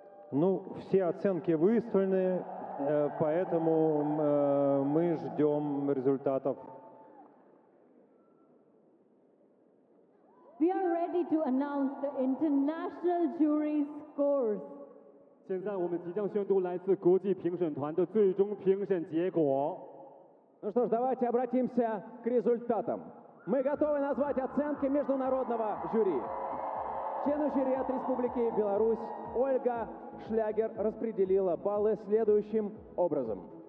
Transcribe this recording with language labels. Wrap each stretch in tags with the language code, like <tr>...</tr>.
<ru>Ну, все оценки выставлены, поэтому мы ждем результатов.</ru> <en>We are ready to announce the international jury's scores.</en> <zh>现在我们即将宣读来自国际评审团的最终评审结果.</zh> <ru>Ну что ж, давайте обратимся к результатам. Мы готовы назвать оценки международного жюри. Члены жюри от Республики Беларусь Ольга Шлягер распределила баллы следующим образом.</ru>